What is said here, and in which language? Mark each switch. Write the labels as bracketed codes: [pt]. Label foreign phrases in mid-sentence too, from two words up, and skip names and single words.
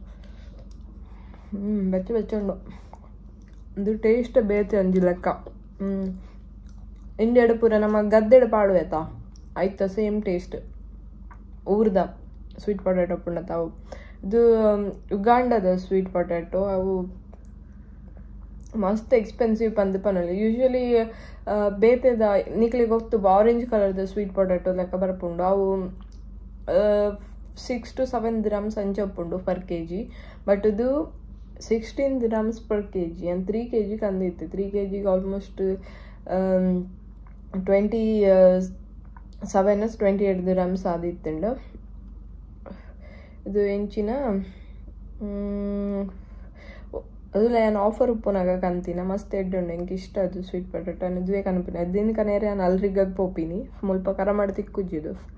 [tcy] ಬೆಚ್ಚ ಉಂಡು ಇದು ಟೇಸ್ಟ್ ಬೇತೆ ಒಂಜಿ ಲೆಕ್ಕ ಇಂಡಿಯಾಡ್ ಪೂರ ನಮ್ಮ ಗದ್ದೆಡ್ ಪಾಡು ಆಯ್ತಾ ಆಯ್ತಾ [en] same taste [tcy] ಊರ್ದ [en] sweet potato [tcy] ಪುಂಡತ ಅವು ಇದು ಉಗಾಂಡದ [en] sweet potato [tcy] ಅವು ಮಸ್ತ್ ಎಕ್ಸ್ಪೆನ್ಸಿವ್ ಪಂದ್ಪನಲ್ಲಿ ಯೂಶ್ವಲಿ ಬೇತೆದ ನಿಕ್ಲಿಗೆ ಗೊತ್ತು [en] orange colour sweet potato [tcy] ಲೆಕ್ಕ ಬರ್ಪುಂಡು ಅವು [en] 6 to 7 dirhams [tcy] ಅಂಚೆ ಉಪ್ಪುಂಡು [en] per kg but [tcy] ಇದು [en] 16 dirhams per kg and 3 kg [tcy] ಕಂದಿತ್ತು 3 kg ಆಲ್ಮೋಸ್ಟ್ 28 dirhams ಆದಿತ್ತುಂಡು ಇದು ಎಂಚಿನ ಅದುಲ್ಲ ಏನು ಆಫರ್ ಉಪ್ಪುನಾಗ ಕಂತಿನ ಮಸ್ತ್ ಎಡ್ಡುಂಡು ಎಂಗೆ ಇಷ್ಟ ಅದು [en] sweet potato [tcy] ಇದುವೇ ಕನಪಿನ ಅದಿನ ಕನೇರೆ ನಾನು ಅಲ್ರಿಗಾಗ ಪೋಪಿನಿ ಮುಲ್ಪ ಕರ ಮಾಡಿ ತಿಕ್ಕುಜ್ಜಿದು